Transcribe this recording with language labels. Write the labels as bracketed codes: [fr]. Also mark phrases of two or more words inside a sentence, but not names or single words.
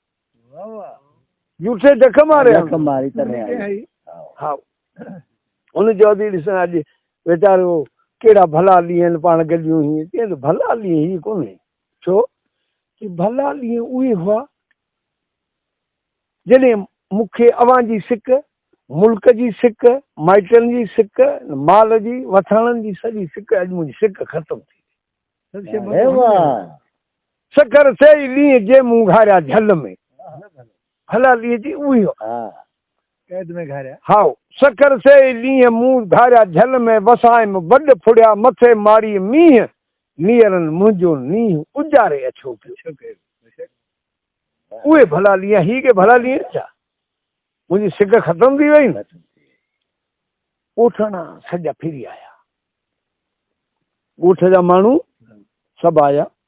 [sd] जूठे जख मारे हा हुन चवंदी ॾिसां अॼु वीचारो कहिड़ा भला ॾींहं आहिनि पाण गॾियूं हीअं चई भला ॾींहं हीअं कोन्हे छो कि भला ॾींहं उहे हुआ जॾहिं मूंखे अव्हां जी सिक मुल्क जी सिक, माइटनि जी सिक, माल जी, वथाणनि जी सॼी सिक, अॼु मुंहिंजी सिक ख़तम थी। सबसे अरे वाह सकर से ॾींहं जे मूं घारिया झल में, हलालीअ जी उही हो। हाँ कैद में घारिया। हाओ सकर से ॾींहं मूं घारिया झल में, वसाए में वॾ फुड़िया मथे मारी मींहं, नीरनि मुंहिंजो नींहुं उजारे अछो पियो। उहे भला ॾींहं, ही के भला ॾींहं छा? मुंहिंजी सिक ख़तम थी वई न। ॻोठणा सॼा फिरी आया, ॻोठ जा माण्हू सभु आया।